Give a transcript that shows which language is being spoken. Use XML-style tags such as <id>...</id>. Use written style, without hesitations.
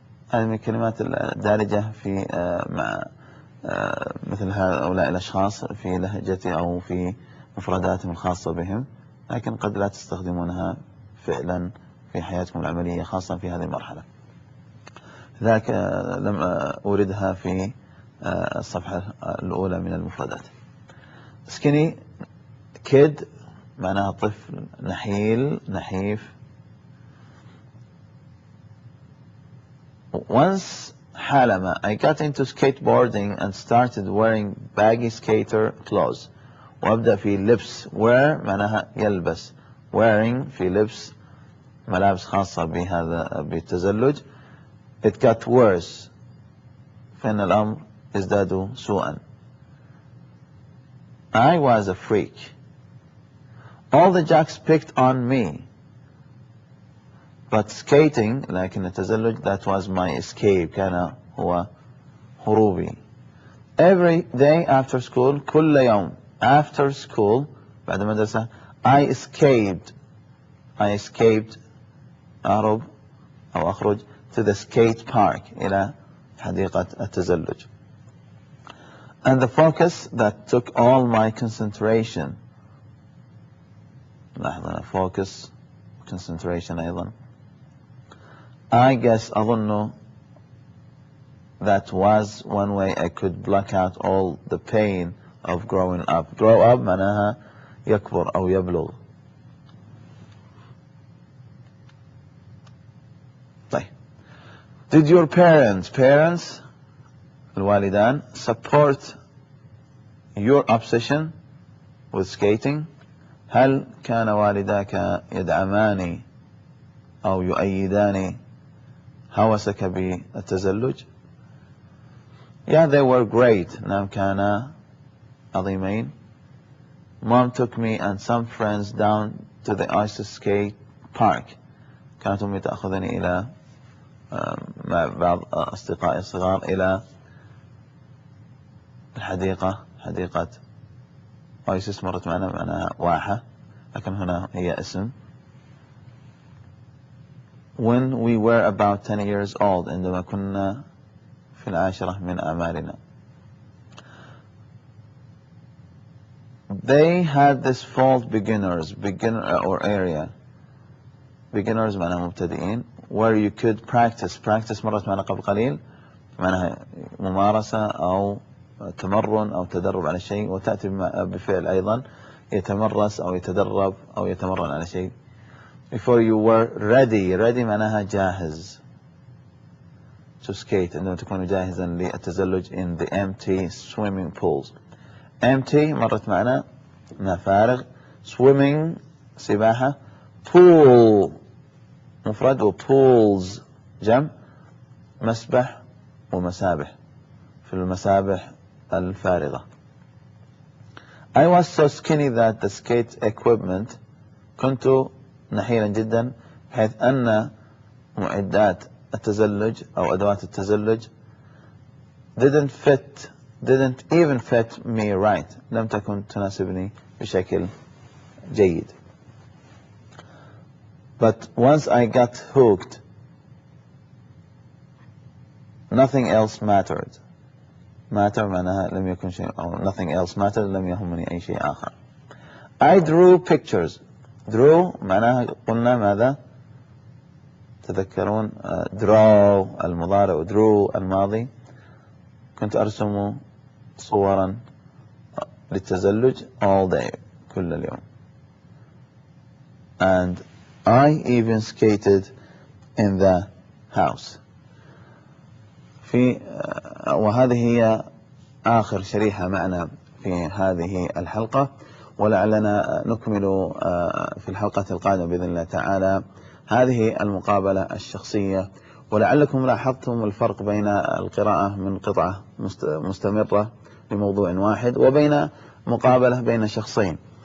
<ar>هذه من الكلمات الدارجة في مع مثل هؤلاء الأشخاص في لهجتي أو في مفرداتهم الخاصة بهم، لكن قد لا تستخدمونها فعلا في حياتكم العملية خاصة في هذه المرحلة. لذلك لم أوردها في الصفحة الأولى من المفردات.</ar> <en>skinny kid</en> <ar>معناها طفل نحيل نحيف.</ar> <en>Once</en> <ar>حالما</ar> <en>I got into skateboarding and started wearing baggy skater clothes.</en> <ar>وأبدأ في لبس. wear معناها يلبس. wearing في لبس ملابس خاصة بهذا بالتزلج.</ar> <en>it got worse</en> <ar>فإن الأمر ازداد سوءا.</ar> <en>I was a freak. all the jocks picked on me. but skating</en> <ar>لكن التزلج</ar> <en>that was my escape</en> <ar>كان هو هروبي.</ar> <en>every day after school</en> <ar>كل يوم</ar> <en>after school</en> <ar>بعد المدرسة</ar> <en>I escaped</en> <ar>أهرب أو أخرج</ar> <en>to the skate park</en> <ar>إلى حديقة التزلج.</ar> <en>and the focus that took all my concentration.</en> <ar>لاحظنا focus concentration أيضا.</ar> <en>I guess</en> <ar>أظن</ar> <en>that was one way I could block out all the pain of growing up.</en> <ar>grow up معناها يكبر أو يبلغ. طيب.</ar> <en>did your parents الوالدان support your obsession with skating؟</en> <ar>هل كان والداك يدعماني أو يؤيداني هوسك بالتزلج؟</ar> <en>yeah, they were great.</en> <ar>نعم كانا عظيمين.</ar> <en>mom took me and some friends down to the ice skate park.</en> <ar>كانت أمي تأخذني إلى مع بعض أصدقائي الصغار إلى الحديقة، حديقة ايسس مرت معنا معناها واحة، لكن هنا هي اسم.</ar> <en>when we were about 10 years old</en> <ar>عندما كنا في 10 من أعمارنا.</ar> <en>they had this fault beginner or area.</en> <ar>beginners معناها مبتدئين.</ar> <en>where you could practice</en> <ar>مرت معنا قبل قليل معناها ممارسة أو تمرن أو تدرب على شيء، وتأتي بفعل أيضا يتمرس أو يتدرب أو يتمرن على شيء.</ar> <en>before you were ready</en> <ar>معناها جاهز</ar> <en>to skate</en> <ar>عندما تكون جاهزا للتزلج</ar> <en>in the empty swimming pools.</en> <ar>empty مرت معنا ما فارغ، swimming سباحة، pool مفرد وpools جمع، مسبح ومسابح، في المسابح الفارغة.</ar> <en>I was so skinny that the skate equipment</en> <ar>كنت نحيلا جدا بحيث أن معدات التزلج أو أدوات التزلج</ar> <en>didn't even fit me right</en> <ar>لم تكن تناسبني بشكل جيد.</ar> <en>but once I got hooked nothing else mattered.</en> <ar>matter معناها لم يكن شيء أو</ar> <en>nothing else mattered</en> <ar>لم يهمني أي شيء آخر.</ar> <en>I drew pictures.</en> <ar>draw معناها قلنا ماذا؟ تذكرون draw المضارع drew الماضي. كنت أرسم صورا للتزلج</ar> <en>all day</en> <ar>كل اليوم.</ar> <en>and I even skated in the house.</en> <ar>وهذه هي آخر شريحة معنا في هذه الحلقة، ولعلنا نكمل في الحلقة القادمة بإذن الله تعالى هذه المقابلة الشخصية. ولعلكم لاحظتم الفرق بين القراءة من قطعة مستمرة لموضوع واحد وبين مقابلة بين شخصين.</ar>